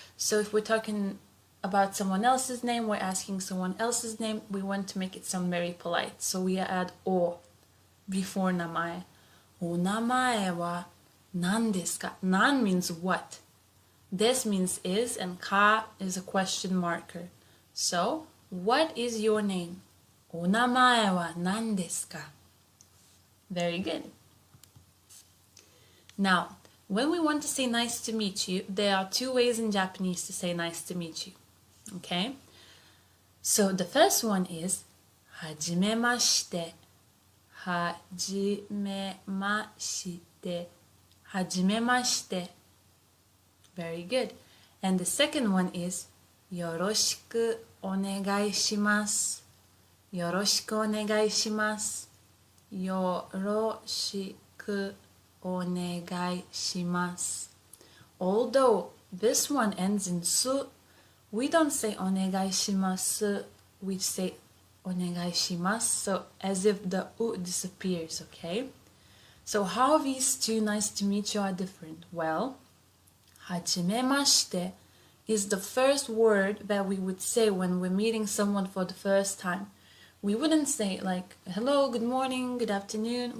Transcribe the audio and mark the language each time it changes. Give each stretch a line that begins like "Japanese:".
English: So if we're talking about someone else's name, we're asking someone else's name, we want to make it sound very polite. So we add o before 名前.
Japanese: お名前は何ですか?
English: Nan means what? This means is and ka is a question marker. So, what is your name?
Japanese: お名前は何ですか?
English: Very good. Now, When we want to say nice to meet you, there are two ways in Japanese to say nice to meet you. Okay? So the first one is
Japanese: はじめまして。はじめまして。はじめまして。
English: Very good. And the second one is
Japanese: よろしくお願いします。よろしくお願いします。よろしくお願いします。
English: Although this one ends in su, we don't say
Japanese: お願いします.
English: We say
Japanese: お願いします.
English: So as if the u disappears, okay? So how these two nice to meet you are different? Well,
Japanese: はじめまして
English: is the first word that we would say when we're meeting someone for the first time. We wouldn't say like, hello, good morning, good afternoon.